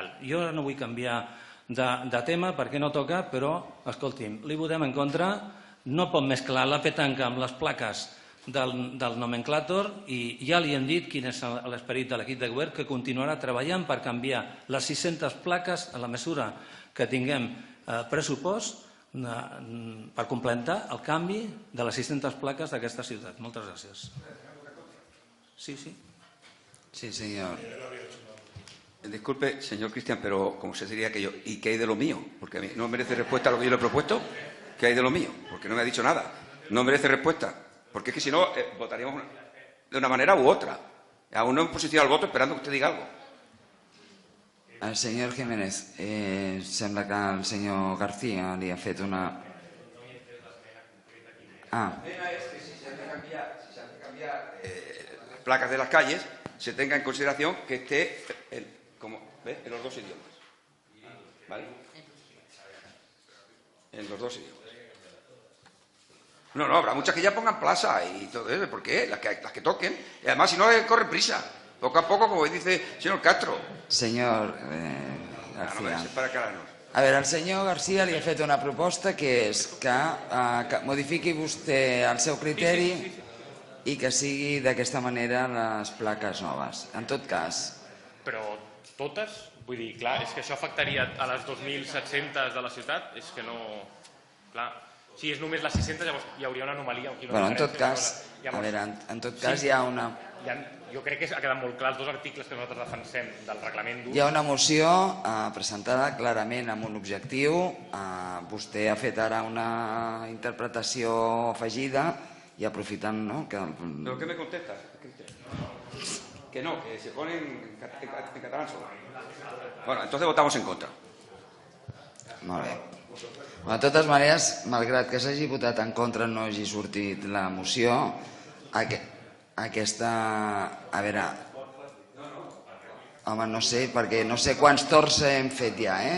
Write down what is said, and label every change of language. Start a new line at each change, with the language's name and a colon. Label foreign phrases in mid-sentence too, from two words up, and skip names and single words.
Catalan: Jo no vull canviar de tema perquè no toca, però, escolti'm, li votem en contra, no pot mesclar la petanca amb les plaques del nomenclàtor i ja li hem dit quin és l'esperit de l'equip de govern, que continuarà treballant per canviar les 600 plaques a la mesura que tinguem pressupost per completar el canvi de les 600 plaques d'aquesta ciutat. Moltes gràcies. Sí, sí. Sí,
Spanish: señor. Disculpe, señor Cristian, pero como se diría que yo, ¿y qué hay de lo mío? Porque a mí no merece respuesta a lo que yo le he propuesto. ¿Qué hay de lo mío? Porque no me ha dicho nada. No merece respuesta. Porque es que si no, votaríamos de una manera u otra. Aún no hemos posicionado el voto esperando que usted diga algo.
Catalan: El senyor Jiménez, sembla que el senyor García li ha fet una...
Spanish: La pena es que si se han de cambiar las placas de las calles, se tenga en consideración que esté en los 2 idiomas. ¿Vale? En los 2 idiomas. No, habrá muchas que ya pongan plaza y todo eso. ¿Por qué? Las que toquen. Y además, si no, corren prisa. Poco a poco, como dice el señor Castro.
Catalan: Senyor García.
Spanish: Para aclararnos.
Catalan: A veure, el senyor García li ha fet una proposta que és que modifiqui vostè el seu criteri i que sigui d'aquesta manera les plaques noves. En tot cas... Però totes? Vull dir, clar, és que això afectaria a les 2.700 de la ciutat? És que no... Clar, si és només les 600, llavors hi hauria una anomalia. Bueno, en tot cas, a veure, en tot cas hi ha una... Jo crec que ha quedat molt clar els 2 articles que nosaltres defensem del reglament dur. Hi ha una moció presentada clarament amb un objectiu. Vostè ha fet ara una interpretació afegida y aprofitant, ¿no?
Spanish: ¿Pero qué me contesta? Que no, que se pone en catalán solo. Bueno, entonces votamos en contra.
Catalan: Molt bé. De totes maneres, malgrat que s'hagi votat en contra, no hagi sortit la moció, aquesta... A veure... Home, no sé, perquè no sé quants torns hem fet ja, eh?